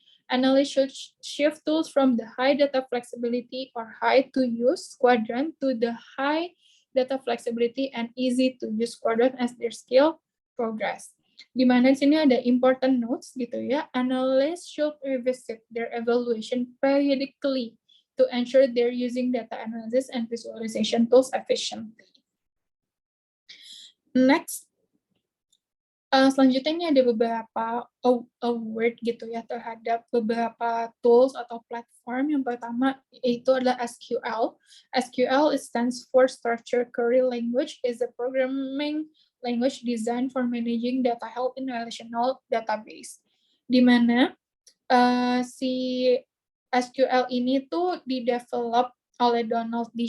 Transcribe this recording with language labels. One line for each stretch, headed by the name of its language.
English: Analysts should shift tools from the high data flexibility or high to use quadrant to the high data flexibility and easy to use quadrant as their skill progress.
Indonesian: Di mana di sini ada
English: important notes gitu ya. Analysts should revisit their evaluation periodically to ensure they're using data analysis and visualization tools efficiently. Next,
Indonesian: Selanjutnya ini ada beberapa award gitu ya terhadap beberapa tools atau platform. Yang pertama itu adalah SQL.
English: SQL stands for Structured Query Language, is a programming language designed for managing data health in relational database.
Indonesian: Di mana si SQL ini tuh di-develop oleh Donald D.